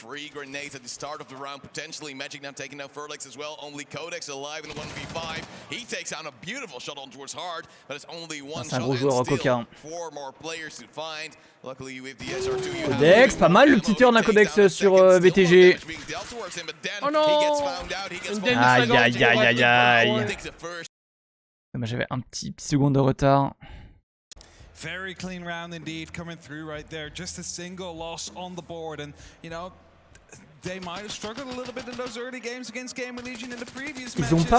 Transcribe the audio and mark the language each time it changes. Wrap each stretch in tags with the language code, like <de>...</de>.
<en>Of the round, potentially Magic now taking out Furlex as well. Only Codex alive in the 1v5. He takes out a beautiful shot on towards Hard, but it's only one shot and still 4 more players to find. Luckily with the SR2</en> <fr>Codex, pas mal le petit turn à Codex sur VTG. Oh non! Aïe aïe aïe aïe aïe. J'avais un petit seconde de retard.</fr> <en>Very clean round indeed coming through right there. Just a single loss on the board, and you know they might have struggled a little bit in those early games against GamerLegion in the previous matches.</en>